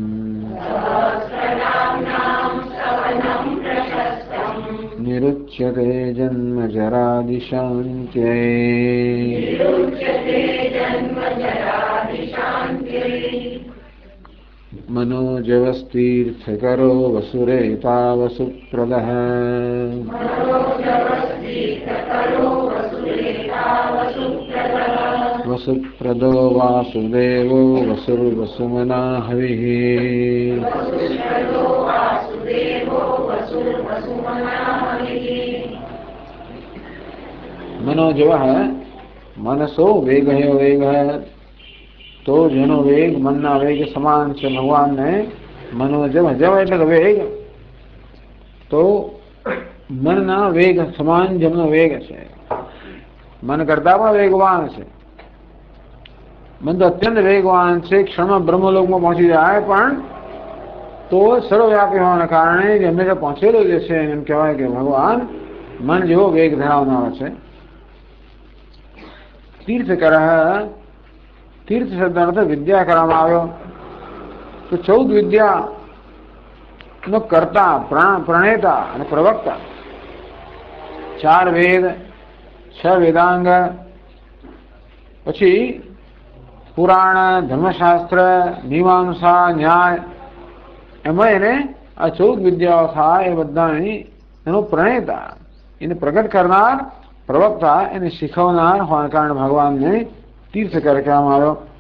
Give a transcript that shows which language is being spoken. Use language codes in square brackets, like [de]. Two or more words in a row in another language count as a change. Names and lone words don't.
[sa] निरुच्यते जन्मजरादिशान्त्यै मनोजवस्तीर्थकरो वसुरेता वसुप्रदः वसुप्रदो वासुदेवो वसुर्वसुमना हविः मनोजव मनसो [hi] वेग है वेग है तो [gu] જેનો વેગ મનના વેગ સમાન છે ભગવાનને મનોજવ જવ એટલે વેગ તો મનના વેગ સમાન જેમનો વેગ છે મન કરતા પણ વેગવાન છે મન તો અત્યંત વેગવાન છે ક્ષણમાં બ્રહ્મલોકમાં પહોંચી જાય પણ તો સર્વવ્યાપી હોવાના કારણે જે હંમેશા પહોંચેલો જે છે એમ કહેવાય કે ભગવાન મન જેવો વેગ ધરાવનારો છે तीर्थकर तीर्थ शब्द अर्थ विद्या કરવામાં આવ્યો તો 14 વિદ્યા નો કર્તા પ્રણેતા અને પ્રવક્તા 4 વેદ 6 વેદાંગ પછી પુરાણ ધર્મશાસ્ત્ર મીમાંસા ન્યાય એમાં એને આ 14 વિદ્યાઓ થાય એ બધાની એનો પ્રણેતા એને પ્રગટ કરનાર प्रवक्ता એને શીખવનાર હોવાના કારણે ભગવાનને તીર્થકર કહેવામાં આવ્યો